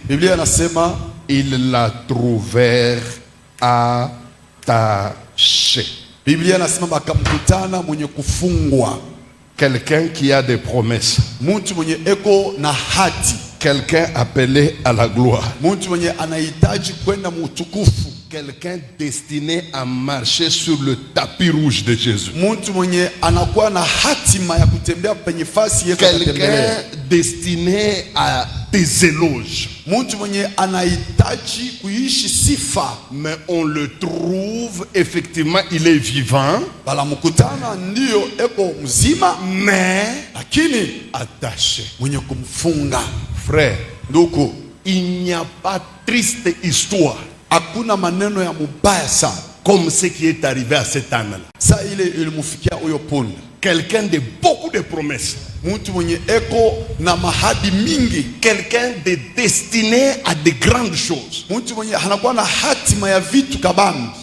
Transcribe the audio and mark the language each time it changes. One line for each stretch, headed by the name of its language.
Swahili: Biblia inasema
French: ils la trouvèrent attachée.
Swahili: Biblia inasema bakamkutana mwenye kufungwa.
French: Quelqu'un qui a des promesses.
Swahili: Mtu mwenye eko na hati.
French: Quelqu'un appelé à la gloire.
Swahili: Mtu mwenye anahitaji kwenda mutukufu.
French: Quelqu'un destiné à marcher sur le tapis rouge de Jésus.
Swahili: Mtu mwenye anakuwa na hatima ya kutembea penye fasi Yesu anatembelea.
French: Quelqu'un destiné à des éloges.
Swahili: Mtu mwenye anahitaji kuishi sifa.
French: Mais on le trouve effectivement, il est vivant.
Swahili: Bala mkutana ndio eko mzima,
French: mais
Swahili: lakini
French: attaché.
Swahili: Mwenye kumfunga.
French: Frère,
Swahili: ndugu,
French: il n'y a pas triste histoire.
Swahili: Hakuna maneno ya mubaya sana
French: comme ce qui est arrivé à cet âne-là.
Swahili: Sa ile ilimufikia huyo punda.
French: Quelqu'un de beaucoup de promesses.
Swahili: Mtu mwenye eko na mahadi mingi.
French: Quelqu'un de destiné à de grandes choses.
Swahili: Mtu mwenye anakuwa na hatima ya vitu kabambi.